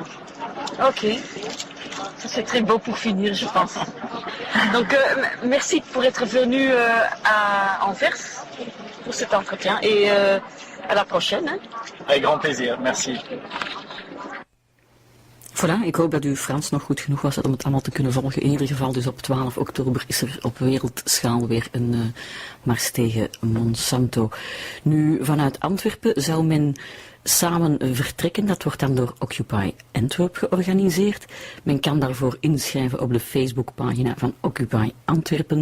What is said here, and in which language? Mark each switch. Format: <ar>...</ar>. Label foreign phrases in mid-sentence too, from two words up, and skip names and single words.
<fr>Ok, ça c'est très beau pour finir, je pense. Donc merci pour être venu à Anvers pour cet entretien et à la prochaine. Hein. Avec grand plaisir, merci. Voilà,</fr> <nl>ik hoop dat uw Frans nog goed genoeg was om het allemaal te kunnen volgen. In ieder geval, dus op 12 oktober is er op wereldschaal weer een mars tegen Monsanto. Nu, vanuit Antwerpen zou men samen vertrekken. Dat wordt dan door Occupy Antwerp georganiseerd. Men kan daarvoor inschrijven op de Facebookpagina van Occupy Antwerpen.</nl>